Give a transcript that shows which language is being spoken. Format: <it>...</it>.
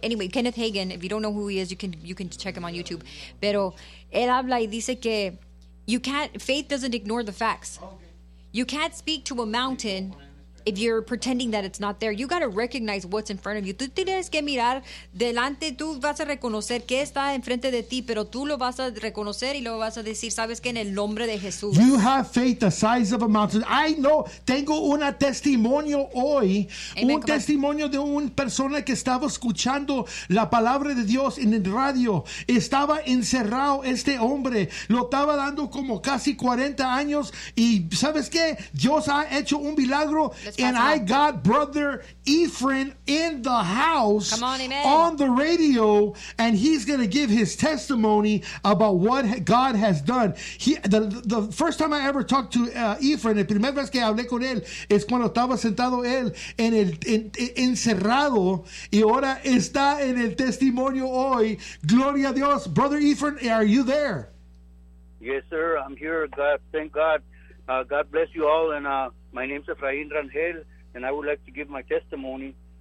<en>Kenneth Hagin, if you don't know who he is, you can check him on YouTube.</en> <es>Pero él habla y dice que</es> <en>faith doesn't ignore the facts. You can't speak to a mountain if you're pretending that it's not there. You got to recognize what's in front of you.</en> <es>Tú tienes que mirar delante. Tú vas a reconocer qué está enfrente de ti, pero tú lo vas a reconocer y lo vas a decir, ¿sabes qué? En el nombre de Jesús.</es> <en>You have faith the size of a mountain. I know.</en> <es>Tengo un testimonio hoy. Amen, un testimonio de una persona que estaba escuchando la palabra de Dios en el radio. Estaba encerrado este hombre. Lo estaba dando como casi 40 años. Y ¿sabes qué? Dios ha hecho un milagro.</es> <en>And I got Brother Ephraim in the house on the radio, and he's going to give his testimony about what God has done. The first time I ever talked to Ephraim,</en> <es>el primer vez que hablé con él es cuando estaba sentado él en el encerrado, y ahora está en el testimonio hoy. Gloria a Dios.</es> <en>Brother Ephraim, are you there? Yes, sir. I'm here. God, thank God. God bless you all, and my name is Efrain Rangel, and I would like to give my testimony.</en>